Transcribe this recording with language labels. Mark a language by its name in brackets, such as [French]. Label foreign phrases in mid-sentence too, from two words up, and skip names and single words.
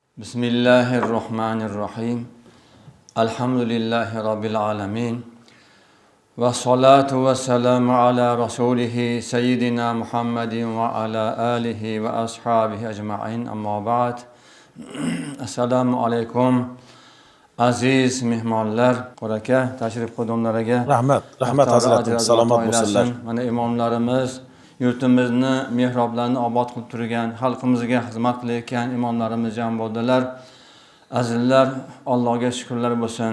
[Arabic] بسم الله الرحمن الرحيم. الحمد لله رب العالمين. والصلاة والسلام على رسوله سيدنا محمد وعلى آله وأصحابه أجمعين. أما بعد. السلام عليكم. [Uzbek] Aziz mehmonlar, qo'raka, tashrif qudumlariga rahmat hazratim, salomat bo'lsinlar. Mana imomlarimiz yurtimizni, mehroblarni obod qilib turgan, xalqimizga xizmat qilayotgan imomlarimiz jam bo'ldilar. Azizlar, Allohga shukrlar bo'lsin.